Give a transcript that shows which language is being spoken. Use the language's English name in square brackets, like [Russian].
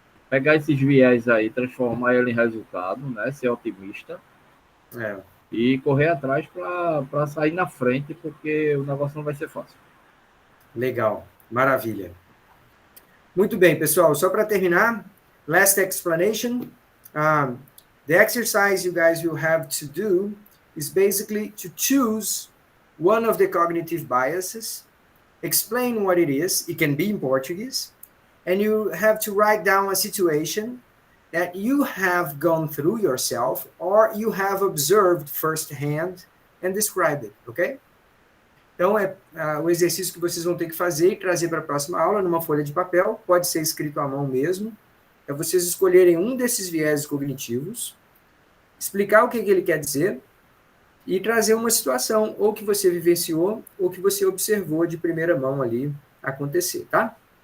[Portuguese] Pegar esses viés aí, transformar ele em resultado, né? Ser otimista e correr atrás para sair na frente, porque o negócio não vai ser fácil. Legal, maravilha. Muito bem, pessoal, só para terminar, [English] last explanation. The exercise you guys will have to do is basically to choose one of the cognitive biases, explain what it is, it can be in Portuguese, and you have to write down a situation that you have gone through yourself or you have observed firsthand and describe it, ok? [Portuguese] Então, o exercício que vocês vão ter que fazer e trazer para a próxima aula numa folha de papel, pode ser escrito à mão mesmo, é vocês escolherem um desses viéses cognitivos, explicar o que ele quer dizer e trazer uma situação, ou que você vivenciou, ou que você observou de primeira mão ali acontecer, tá?